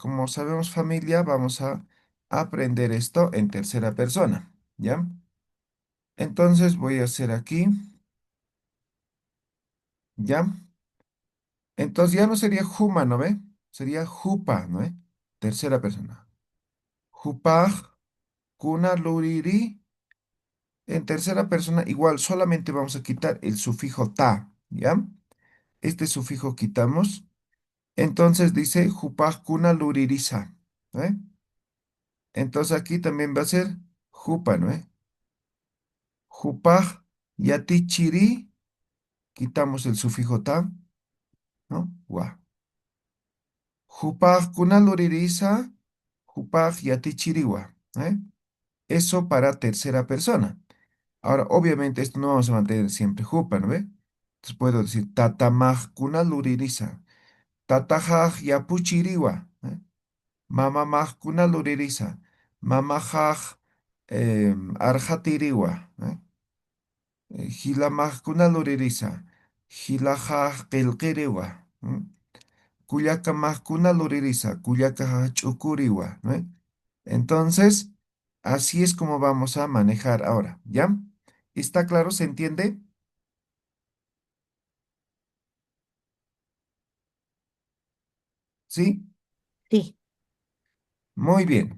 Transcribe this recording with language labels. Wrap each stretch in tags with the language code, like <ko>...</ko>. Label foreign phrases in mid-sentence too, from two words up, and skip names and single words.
<es>Como sabemos familia, vamos a aprender esto en tercera persona, ¿ya? Entonces voy a hacer aquí, ¿ya? Entonces ya no sería juma, ¿no ve? Sería jupa, ¿no ve? Tercera persona.</es> <ay>Jupaj, kuna, luriri.</ay> <es>En tercera persona igual solamente vamos a quitar el sufijo ta, ¿ya? Este sufijo quitamos. Entonces dice</es> <ay>jupaj, kuna, luririsa,</ay> <es>¿no ve? Entonces aquí también va a ser jupa, ¿no?</es> <ay>Jupaj, yati chiri,</ay> <es>quitamos el sufijo ta, ¿no? Gua.</es> <ay>Jupaj kunaluririza, jupaj yati chiriwa,</ay> <es>¿eh? Eso para tercera persona. Ahora, obviamente, esto no vamos a mantener siempre jupa, ¿no ve? Entonces puedo decir</es> <ay>tatamaj kunaluririza, tatajaj yapuchiriwa, ¿eh? Mamamaj kunaluririza, mamajaj arjatiriwa, ¿eh? Hilamajkuna luririza, hilajaj qillqiriwa, kuyakamajkuna luririza, kuyakaj ch'ukuriwa,</ay> <es>¿no? Entonces, así es como vamos a manejar ahora, ¿ya? ¿Está claro? ¿Se entiende? ¿Sí? Sí, Muy bien.</es>